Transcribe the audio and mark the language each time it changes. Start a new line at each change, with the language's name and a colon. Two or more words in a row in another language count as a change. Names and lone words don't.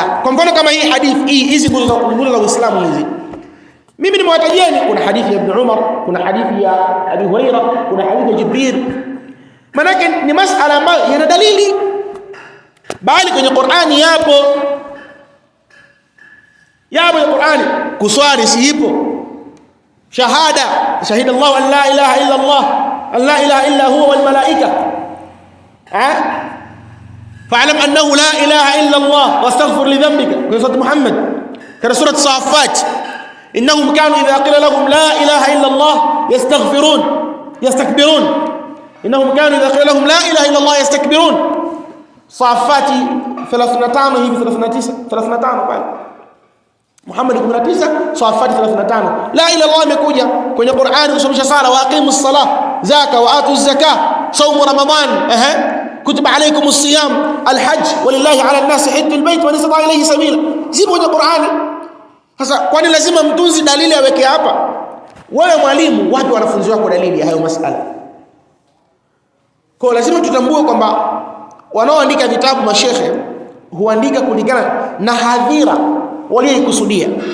Swahili: Kwa mfano kama hii hadithi hizi nguzo za Uislamu hizi, mimi nimewatajieni, kuna hadithi ya Ibn Umar, kuna hadithi ya Abi Huraira, kuna hadithi ya Jibril. Manake ni masala ambayo yana dalili, bali kwenye Qur'ani yapo kwenye Qur'ani. Kuswali si ipo?
Arabic: شهادة، شهد الله أن لا إله إلا الله، أن لا إله إلا هو والملائكة. فاعلم أنه لا إله إلا الله واستغفر لذنبك.
Swahili: Kwa surah Muhammad, katika surah Safat,
Arabic: إنهم كانوا إذا قيل لهم لا إله إلا الله يستكبرون. إنهم كانوا إذا قيل لهم لا إله إلا الله يستكبرون.
Swahili: Safati 35 hivi 35 pale. Muhammad 19, Safati 35.
Arabic: لا إله إلا الله
Swahili: imekuja kwenye Qur'ani kusomesha sala,
Arabic: وأقيموا الصلاة، زكاة وآتوا الزكاة، صوم رمضان، كتب عليكم الصيام، الحج، ولله على الناس حج البيت واستطاع إليه سبيلا.
Swahili: Zipo kwenye Qur'ani. Sasa kwani lazima mtunzi dalili aweke hapa? Wewe mwalimu, wapi wanafunzi wako dalili ya hayo masala? Kwa lazima tutambue kwamba wanaoandika vitabu mashehe huandika kulingana na hadhira walioikusudia.